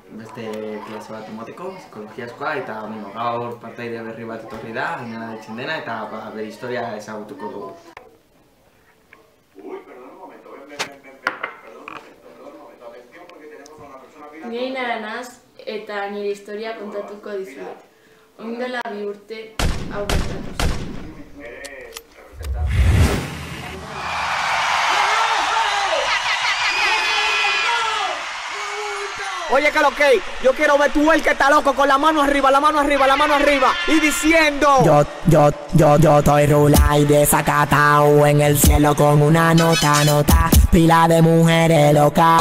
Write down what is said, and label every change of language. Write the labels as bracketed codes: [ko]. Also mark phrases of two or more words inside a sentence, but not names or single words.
[eu] beste klase bat emoteko, psikologiazkoa, eta gaur partaide berri bat etorri da, Ainara deitzen dena, eta bere historia ezagutuko dugu. Ni Ainara naz, eta nire historia kontatuko dizuet. Orain dela 2 urte hau gertatu zen. [es] Oye, que lo que, yo quiero ver tú el que está loco con la mano arriba, la mano arriba, la mano arriba y diciendo yo estoy rula y desacatao en el cielo con una nota, pila de mujeres locas.